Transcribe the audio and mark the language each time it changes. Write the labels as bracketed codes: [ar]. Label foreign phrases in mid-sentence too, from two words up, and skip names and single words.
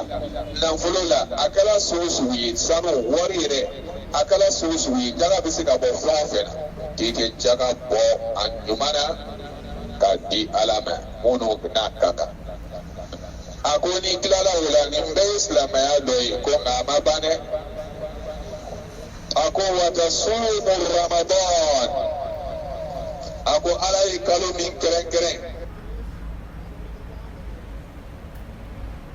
[bm] nafolo la a kɛra sugu sugu ye sanu wari yɛrɛ a kɛra sugu sugu ye jaga bɛ se ka bɔ fɛn o fɛn na k'i kɛ jaga bɔ a ɲuman na k'a di ala ma minnu n'a ka kan a ko ni tilala o la nin bɛɛ ye silamɛya dɔ ye ko nka a ma ban dɛ a ko [ar] وتصوم رمضان [bm] a ko ala ye kalo min kɛrɛnkɛrɛn